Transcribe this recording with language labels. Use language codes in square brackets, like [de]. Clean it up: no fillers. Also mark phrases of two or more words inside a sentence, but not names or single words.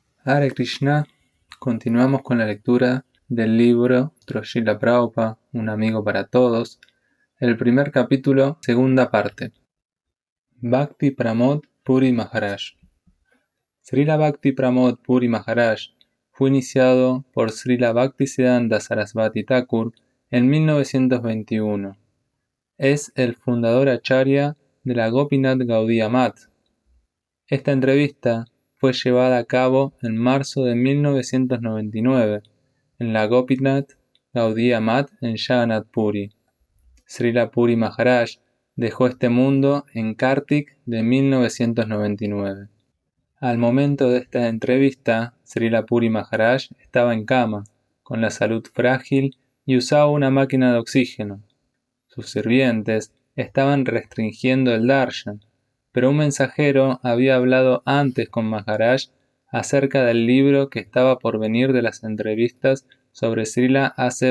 [es] Hare Krishna, continuamos con la lectura del libro Srila Prabhupada, un amigo para todos, el primer capítulo, segunda parte. Bhakti Pramod Puri Maharaj. Srila Bhakti Pramod Puri Maharaj fue iniciado por Srila Bhaktisiddhanta Sarasvati Thakur en 1921. Es el fundador acharya de la Gopinath Gaudiya Math. Esta entrevista fue llevada a cabo en marzo de 1999 en la Gopinath Gaudiya Math en Jagannath Puri. Srila Puri Maharaj dejó este mundo en Kartik de 1999. Al momento de esta entrevista, Srila Puri Maharaj estaba en cama, con la salud frágil y usaba una máquina de oxígeno. Sus sirvientes estaban restringiendo el darshan, pero un mensajero había hablado antes con Maharaj acerca del libro que estaba por venir de las entrevistas sobre Srila A.C.